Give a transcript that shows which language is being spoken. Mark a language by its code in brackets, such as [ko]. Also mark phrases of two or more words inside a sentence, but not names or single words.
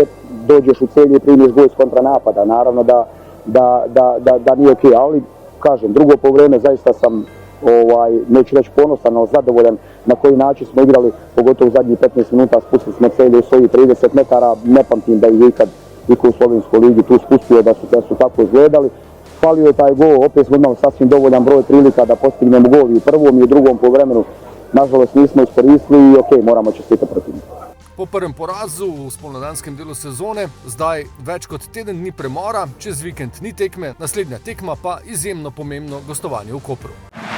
[sr] Dođeš u Celje i primiš gol iz kontranapada. Naravno da nije okej, ali kažem, drugo poluvreme zaista sam neću reći ponosan, ali zadovoljan na koji način smo igrali, pogotovo u zadnjih 15 minuta spustili smo Celje u svojih 30 metara, ne pamtim da je ikad u slovenskoj ligi tu spustio da su tako izgledali. Falio je taj gol, opet smo imali sasvim dovoljan broj prilika da postignemo gol i u prvom i u drugom poluvremenu. Nažalost nismo iskoristili i okej, moramo čestitati protivniku. [sl] Po prvem porazu v spomladanskem delu sezone, zdaj več kot teden dni premora, čez vikend ni tekme, naslednja tekma pa izjemno pomembno gostovanje v Kopru.